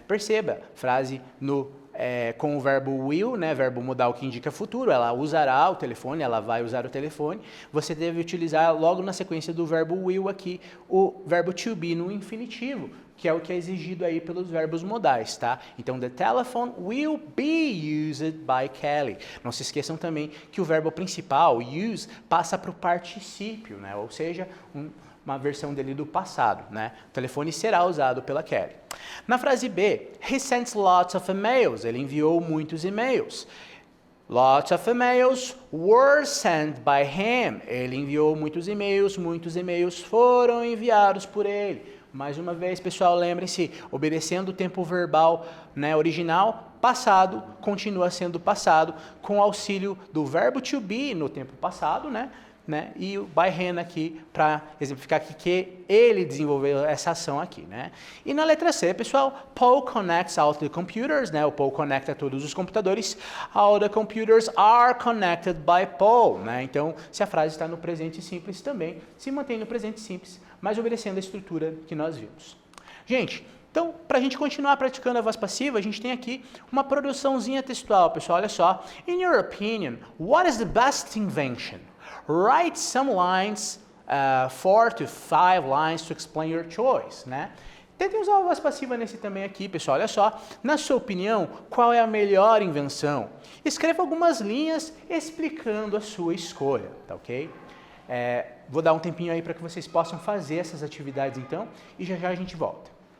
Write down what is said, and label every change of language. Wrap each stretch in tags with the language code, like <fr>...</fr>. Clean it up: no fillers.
<pt>Perceba, frase com o verbo will, né? Verbo modal que indica futuro, ela usará o telefone, ela vai usar o telefone. Você deve utilizar logo na sequência do verbo will aqui o verbo to be no infinitivo, que é o que é exigido aí pelos verbos modais, tá?</pt> <en>Então, the telephone will be used by Kelly.</en> <pt>Não se esqueçam também que o verbo principal, use, passa para o particípio, né? Ou seja, uma versão dele do passado, né? O telefone será usado pela Kelly. Na frase B,</pt> <en>he sent lots of emails.</en> <pt>Ele enviou muitos e-mails.</pt> <en>Lots of emails were sent by him.</en> <pt>Ele enviou muitos e-mails foram enviados por ele. Mais uma vez, pessoal, lembrem-se, obedecendo o tempo verbal, né, original, passado continua sendo passado com auxílio do verbo to be no tempo passado, né, e o by him aqui para exemplificar que ele desenvolveu essa ação aqui, né. E na letra C, pessoal,</pt> <en>Paul connects all the computers,</en> <pt>né, o Paul conecta todos os computadores,</pt> <en>all the computers are connected by Paul,</en> <pt>né. Então, se a frase está no presente simples também, se mantém no presente simples, mas obedecendo a estrutura que nós vimos. Gente, então, para a gente continuar praticando a voz passiva, a gente tem aqui uma produçãozinha textual, pessoal, olha só.</pt> <en>In your opinion, what is the best invention? Write some lines, 4 to 5 lines to explain your choice, né?</en> <pt>Tentem usar a voz passiva nesse também aqui, pessoal, olha só. Na sua opinião, qual é a melhor invenção? Escreva algumas linhas explicando a sua escolha, tá ok? Vou dar um tempinho aí para que vocês possam fazer essas atividades então, e já já a gente volta.</pt>